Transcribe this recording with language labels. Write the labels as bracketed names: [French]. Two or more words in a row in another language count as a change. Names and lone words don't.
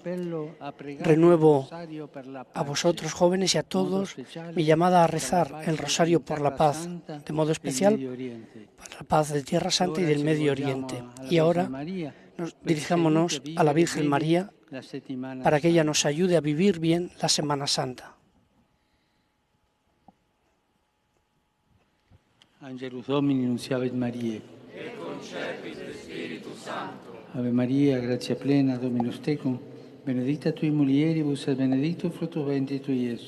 [Spanish] Renuevo a vosotros, jóvenes, y a todos mi llamada a rezar el rosario por la paz, de modo especial para la paz de Tierra Santa y del Medio Oriente. Y ahora dirijámonos a la Virgen María para que ella nos ayude a vivir bien la Semana Santa. [Latin] Angelus Domini nunciavit Mariae. Et concepit Spiritus Sancto. Ave Maria, gratia plena, Dominus tecum, benedicta tui mulieribus et benedictus fructus ventris tui, Iesus.